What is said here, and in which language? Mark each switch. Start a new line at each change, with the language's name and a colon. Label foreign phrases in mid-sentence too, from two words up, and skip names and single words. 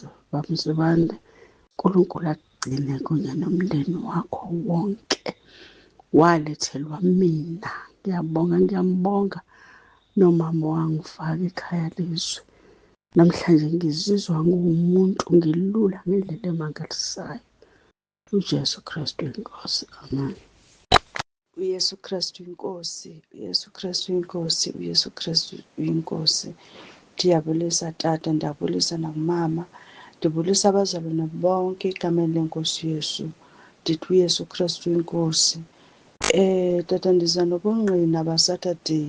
Zulu: Baba Msibande, uNkulunkulu akugcine kunye nomndeni wakho wonke. Walethelwa mina, ngiyambonga nomama wangifaka ekhaya lizwe. Namhlanje ngizizwa ngumuntu, ngilula ngendlela emangalisayo. uJesu Kristu inkosi, amen. uYesu Kristu inkosi, uYesu Kristu inkosi, uYesu Kristu inkosi.
Xhosa: Ndiyabulisa tata, ndiyabulisa nakumama, ndibulisa abazalwane bonke egameni lenkosi Yesu. Ndithi uYesu Kristu inkosi. Tata, ndiza nobungqina baSaturday.